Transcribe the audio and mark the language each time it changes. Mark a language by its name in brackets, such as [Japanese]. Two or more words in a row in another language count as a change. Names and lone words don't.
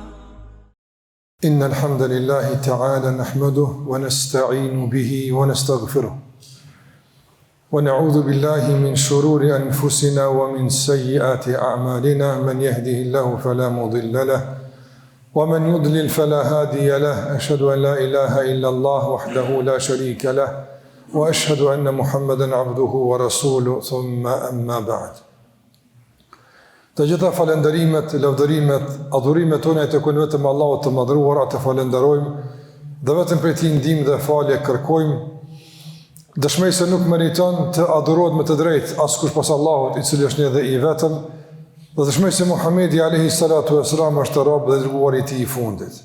[Arabic] إن الحمد لله تعالى نحمده ونستعين به ونستغفره ونعوذ بالله من شرور أنفسنا ومن سيئات أعمالنا. من يهده الله فلا مضل له ومن يضلل فلا هادي له. أشهد أن لا إله إلا الله وحده لا شريك له وأشهد أن محمدا عبده ورسوله. ثم أما بعد. [Albanian] Të gjitha falenderimet, lavdërimet, adhurimet tona të kujnë vetëm Allahut të madhruar, atë falenderojmë dhe vetëm prej tij ndihmë dhe falje kërkojmë. Dëshmoj se nuk meriton të adhurohet me të drejtë askush pas Allahut, i cili është një dhe i vetëm, dhe dëshmoj se Muhamedi [Arabic] عليه الصلاة والسلام [Albanian] është rob dhe dërguari i tij i fundit.